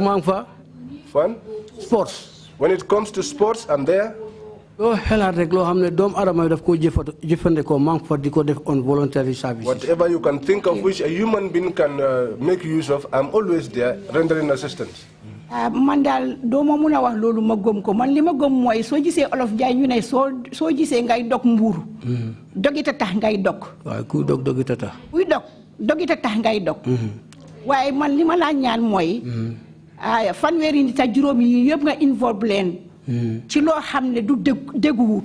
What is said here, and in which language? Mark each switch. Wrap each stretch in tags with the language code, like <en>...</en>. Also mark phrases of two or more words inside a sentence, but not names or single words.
<en>there. Fun? Sports. When it comes to sports, I'm there. Whatever you can think of which a human being can make use of, I'm always there rendering assistance.</en> <wo>Mandal doma muna wax lolu ma gom ko man lima gom moy so gisé olof jaay ñu né so gisé ngay dok mburu dogita tax ngay dok way ku dogita tax kuy dogita tax ngay dok waye man lima la ñaan moy fanweri nit ak juroom yi yeb nga involve len ci lo xamné du dégguwut</wo>